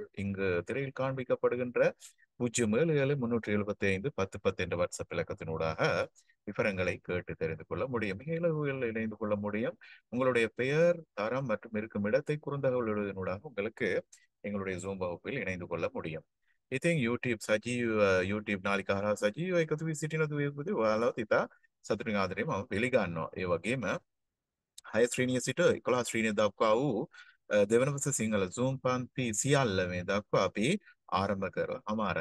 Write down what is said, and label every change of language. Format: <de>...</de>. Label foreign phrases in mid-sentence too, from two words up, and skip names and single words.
<ta>இங்கு திரையில் காண்பிக்கப்படுகின்ற 0773751010 என்ற வாட்ஸ்அப் இலக்கத்தினூடாக விவரங்களை கேட்டு தெரிந்து கொள்ள முடியும். மிக இலகுவில் இணைந்து கொள்ள முடியும். உங்களுடைய பெயர், தரம் மற்றும் இருக்கும் இடத்தை குறுந்தகவல் எழுதுவதனூடாக உங்களுக்கு எங்களுடைய ஜூம் வகுப்பில் இணைந்து கொள்ள முடியும்.</ta> <si>ඉතින් YouTube සජීව YouTube නාලිකාව සජීව එකතු වී සිටින දුවේපුතේ ඔයාලව ඉතා සතුටින් ආදරේ මම පිළිගන්නවා. ඒ වගේම 6 ශ්‍රේණිය සිට 11 ශ්‍රේණිය දක්වා වූ දෙවන වස සිංහල Zoom පන්ති සියල්ල මේ දක්වා අපි ආරම්භ කරලා අමාරයි.</si>